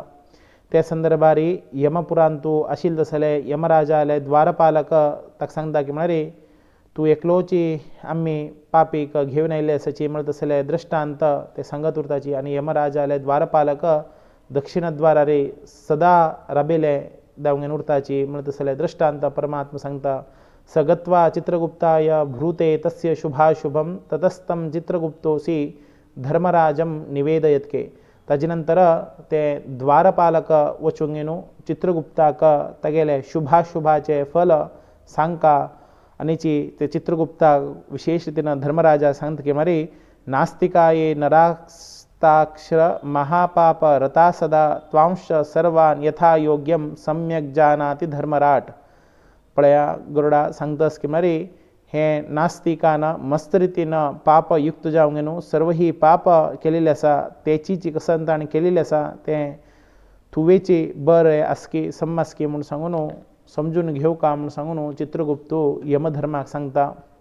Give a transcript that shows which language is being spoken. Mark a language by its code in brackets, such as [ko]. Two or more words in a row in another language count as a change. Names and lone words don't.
[kok] त्या संदर्भार यमपुरांत तूं आशिल्लो जाल्यार यमराजाले द्वारपालक ताका सांगता की म्हळ्यार तूं एकलोची आमी पापीक घेवन आयिल्ले आसाची म्हणत जाल्यार दृश्टांत ते सांगत उरताची. आनी यमराजाले द्वारपालक दक्षिणद्वारार सदा राबिले जावंक उरताची म्हणत जाल्यार दृश्टांत परमात्मा सांगता. [sa] सगत्वा चित्रगुप्ताय भ्रूते तस्य शुभाशुभम ततस्तं चित्रगुप्तोसी धर्मराजम निवेदयत्के. [kok] ताजे नंतर ते द्वारपालक वचूंक न्हू चित्रगुप्ताक तागेले शुभाशुभाचे फल सांगता. आनीची ते चित्रगुप्ताक विशेष रितीन धर्मराजा सांगता की [sa] मरे नास्तिकाये नरास्ताक्षर महापाप रता सदा त्वांश सर्वान यथा योग्यम सम्यक जानाति धर्मराट. [kok] पळया गरुडा सांगतास की मरे हे नास्तिकान मस्त रितीन पाप युक्त जावंक न्हू सर्व ही पाप केलेली आसा तेची कसन ताणें केलेली आसा तें तुवेची बरें आसकी सम्मासकी म्हूण सांगून समजून घेवका म्हूण सांगून चित्रगुप्त यमधर्माक सांगता.